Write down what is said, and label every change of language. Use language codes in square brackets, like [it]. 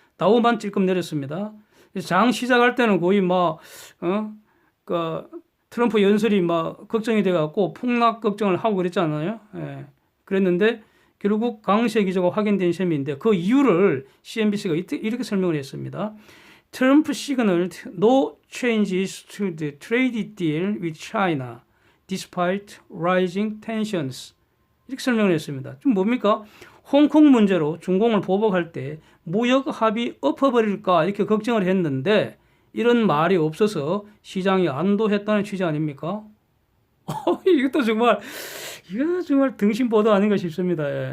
[ko] 다우만 찔끔 내렸습니다. 장 시작할 때는 거의 그 트럼프 연설이 걱정이 돼갖고 폭락 걱정을 하고 그랬잖아요. 그랬는데 결국 강세 기조가 확인된 셈인데 그 이유를 CNBC가 이렇게 설명을 했습니다. [en] Trump signaled no changes to the trade deal with China despite rising tensions. [ko] 이렇게 설명을 했습니다. 좀 뭡니까? 홍콩 문제로 중공을 보복할 때 무역 합의 엎어버릴까 이렇게 걱정을 했는데 이런 말이 없어서 시장이 안도했다는 취지 아닙니까? 이거 정말 등신보도 아닌가 싶습니다.